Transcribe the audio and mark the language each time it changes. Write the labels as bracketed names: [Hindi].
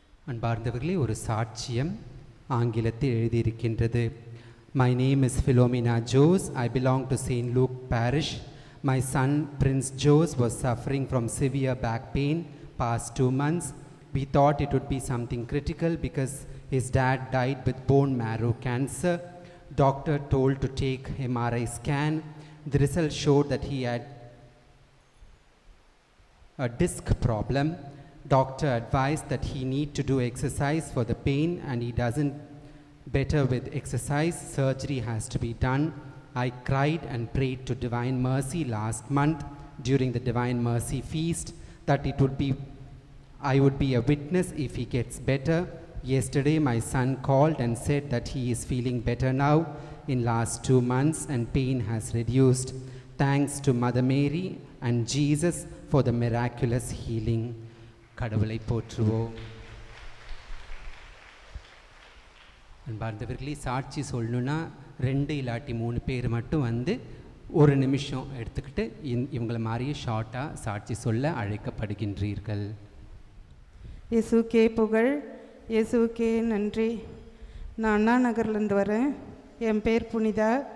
[Tamil] அன்பார்ந்தவர்களே, ஒரு சாட்சியம் ஆங்கிலத்தில் எழுதியிருக்கின்றது. [English] My name is Philomena Jose. I belong to St. Luke Parish. My son Prince Jose was suffering from severe back pain past 2 months. We thought it would be something critical because his dad died with bone marrow cancer. Doctor told to take MRI scan. The result showed that he had a disc problem. Doctor advised that he need to do exercise for the pain and he doesn't better with exercise. Surgery has to be done. I cried and prayed to Divine Mercy last month during the Divine Mercy feast that I would be a witness if he gets better. Yesterday my son called and said that he is feeling better now in last 2 months and pain has reduced. Thanks to Mother Mary and Jesus for the miraculous healing. [Tamil] கடவுளை போற்றுவோம். அன்பார்ந்தவர்களே, சாட்சி சொல்லணுன்னா 2 இல்லாட்டி 3 பேர் மட்டும் வந்து 1 நிமிஷம் எடுத்துக்கிட்டு இவங்களை மாதிரியே ஷார்ட்டாக சாட்சி சொல்ல அழைக்கப்படுகின்றீர்கள். இயேசுக்கே புகழ், இயேசுக்கே நன்றி. நான் அண்ணா நகர்லேருந்து வரேன். என் பேர் புனிதா.